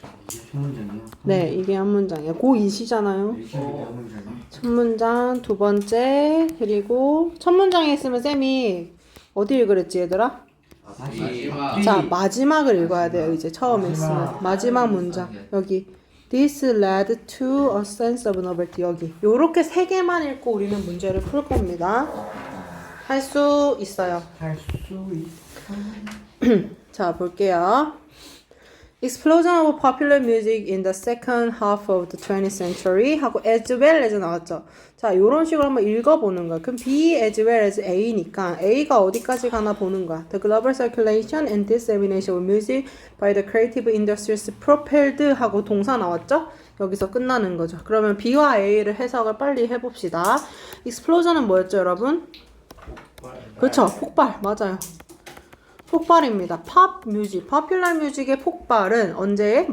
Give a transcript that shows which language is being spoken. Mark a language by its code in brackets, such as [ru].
[ko] 이게 첫 문장이요? 네, 이게 한 문장이에요. 고2시잖아요. 이게 한 문장이요? 첫 문장, 두 번째, 그리고 첫 문장에 있으면 쌤이 어디 읽으랬지, 얘들아? 마지막. 자, 마지막을 읽어야 돼요, 이제 처음에 있으면. 마지막 문장. 여기. [en] This led to a sense of novelty. [ko] 여기. 요렇게 세 개만 읽고 우리는 문제를 풀 겁니다. 할 수 있어요. 할 수 있어. 자, 볼게요. [en] Explosion of popular music in the second half of the 20th century [ko] 하고 [en] as well as [ko] 나왔죠. 자, 요런 식으로 한번 읽어보는 거야. 그럼 [en] B as well as A [ko] 니까 A가 어디까지 가나 보는 거야. [en] The global circulation and dissemination of music by the creative industries propelled [ko] 하고 동사 나왔죠? 여기서 끝나는 거죠. 그러면 B와 A를 해석을 빨리 해봅시다. Explosion은 뭐였죠, 여러분? 그렇죠. 폭발. 맞아요. 폭발입니다. 팝 뮤직, 포퓰러 뮤직의 폭발은 언제?